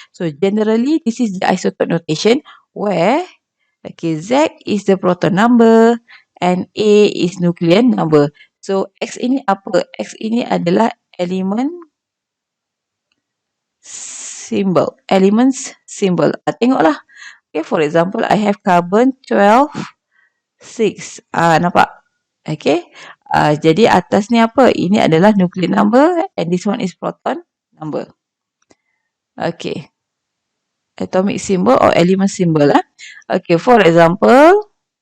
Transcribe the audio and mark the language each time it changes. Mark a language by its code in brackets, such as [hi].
[en] So generally this is the isotope notation where Z is the proton number and A is nuclear number. [ms] So X ini apa? X ini adalah element symbol. Elements symbol. Tengoklah. [en] Okay, for example, I have carbon 12, 6. [ms] Nampak? Okay. Jadi atas ni apa? Ini adalah [en] nuclear number and this one is proton number. Okay. Atomic symbol or element symbol. Okay, for example.